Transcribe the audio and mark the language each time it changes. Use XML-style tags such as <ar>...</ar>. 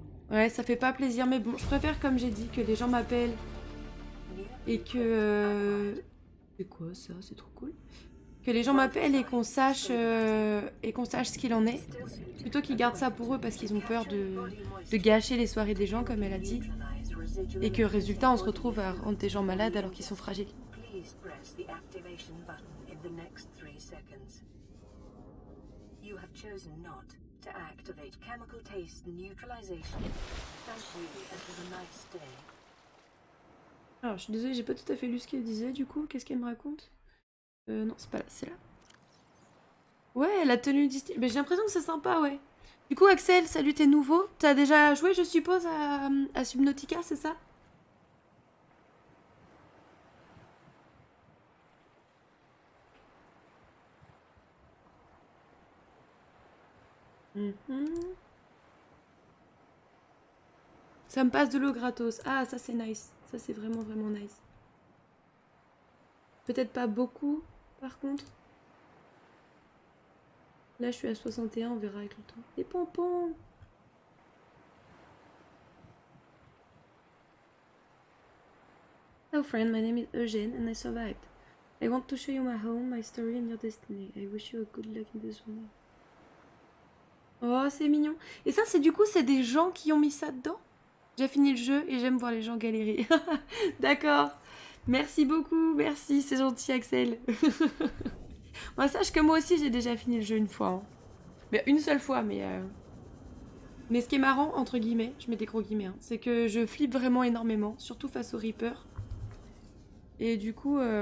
<fr>Ouais, ça fait pas plaisir, mais bon, je préfère, comme j'ai dit, que les gens m'appellent et que... C'est quoi ça? C'est trop cool. Que les gens m'appellent et qu'on sache ce qu'il en est, plutôt qu'ils gardent ça pour eux parce qu'ils ont peur de gâcher les soirées des gens, comme elle a dit, et que résultat, on se retrouve à rendre des gens malades alors qu'ils sont fragiles.</fr> <en>Please press the activation button in the next 3 seconds. You have chosen not to activate chemical taste neutralization. Thank you and have a nice day.</en> <fr>Alors, je suis désolée, j'ai pas tout à fait lu ce qu'elle disait, du coup, qu'est-ce qu'elle me raconte? Non, c'est pas là, c'est là. Ouais, la tenue distingue. Mais j'ai l'impression que c'est sympa, ouais. Du coup, Axel, salut, t'es nouveau. T'as déjà joué, je suppose, à Subnautica, c'est ça? Mhm. Ça me passe de l'eau gratos. Ah, ça c'est nice. Ça c'est vraiment nice. Peut-être pas beaucoup, par contre. Là, je suis à 61, on verra avec le temps. Des pompons!</fr> <en>Hello friend, my name is Eugène and I survived. I want to show you my home, my story and your destiny. I wish you a good luck in this one.</en> <fr>Oh, c'est mignon. Et ça, c'est du coup, c'est des gens qui ont mis ça dedans? J'ai fini le jeu et j'aime voir les gens galérer. D'accord. Merci beaucoup, merci, c'est gentil Axel. Moi, sache que moi aussi j'ai déjà fini le jeu une fois. Hein. Mais une seule fois, mais ce qui est marrant, entre guillemets, je mets des gros guillemets, hein, c'est que je flippe vraiment énormément, surtout face au Reaper. Et du coup...</fr>